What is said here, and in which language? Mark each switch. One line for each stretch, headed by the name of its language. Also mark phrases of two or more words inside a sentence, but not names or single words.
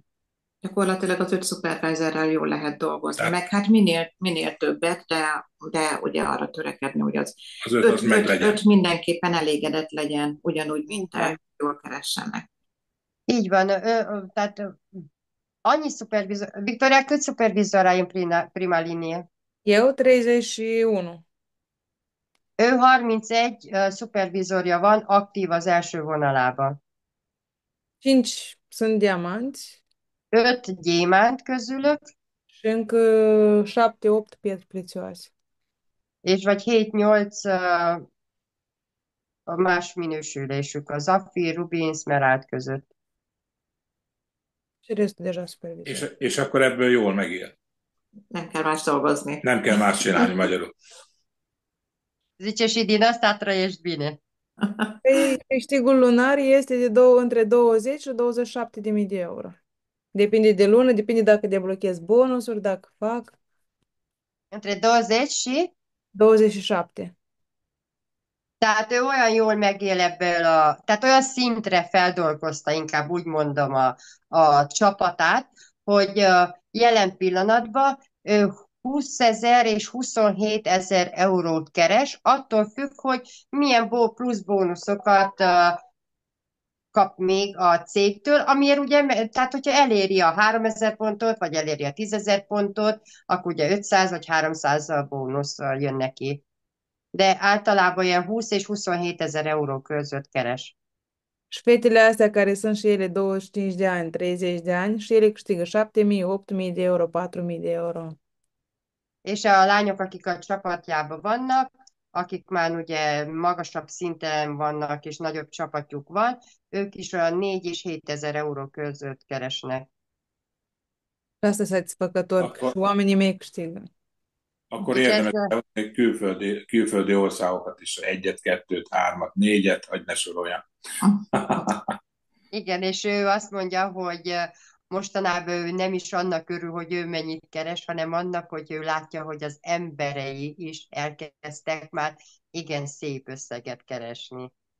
Hungarian: Gyakorlatilag az 5 szupervájzerrel jól lehet dolgozni, Tehát meg hát minél többet, de ugye arra törekedni, hogy az az 5 az meg legyen. 5 mindenképpen elégedett legyen, ugyanúgy, mint Így te, van. jól keressenek. Így van. Tehát annyi szupervizor...
Romanian: Victoria, cât supervizor ai în prima linie? Eu 31.
Hungarian: Ő 31 szupervizorja van, aktív az első vonalában.
Romanian: 5 sunt diamanți
Hungarian: 5 gyémánt közülök,
Romanian: și încă 7-8 pietre prețioase.
Hungarian: és vagy 7-8 a más minősülésük, a Zafír, Rubin, Smerald között.
Romanian: Și restul deja supervizori.
Hungarian: És akkor ebből jól megél. Nem kell más dolgozni. Nem kell más csinálni magyarul.
Romanian: Zice și din asta trăiești bine. Păi, câștigul lunar este între 20 și 27 de mii de euro. Depinde de lună, depinde dacă deblochez bonusuri, dacă fac Între 20 și... 27.
Hungarian: Tehát ő olyan jól megél ebből tehát olyan szintre feldolgozta, inkább úgy mondom, a csapatát, hogy jelen pillanatban 20 000 és 27 000 eurót keres, attól függ, hogy milyen plusz bónuszokat kap még a cégtől, amiért ugye, tehát hogyha eléri a 3000 pontot, vagy eléri a 10 000 pontot, akkor ugye 500 vagy 300 bónusz jön neki. De általában ilyen 20 és 27 000 euró között keres.
Romanian: Și fetele astea care sunt și ele 25 de ani, 30 de ani, și ele câștigă 7.000, 8.000 de euro, 4.000 de euro.
Hungarian: És a lányok, akik a csapatjában vannak, akik már ugye magasabb szinten vannak, és nagyobb csapatjuk van, ők is olyan 4 és 7 000 euró között keresnek.
Romanian: Și asta e satisfăcător, că și oamenii mei câștigă.
Hungarian: Akkor
Romanian: Deci
Hungarian: érdemes ez, behozni külföldi országokat is, egyet, kettőt, hármat, négyet, hogy ne soroljam. igen, és ő azt mondja, hogy mostanában ő nem is annak örül, hogy ő mennyit keres, hanem annak, hogy ő látja, hogy az emberei is elkezdtek már igen szép összeget keresni.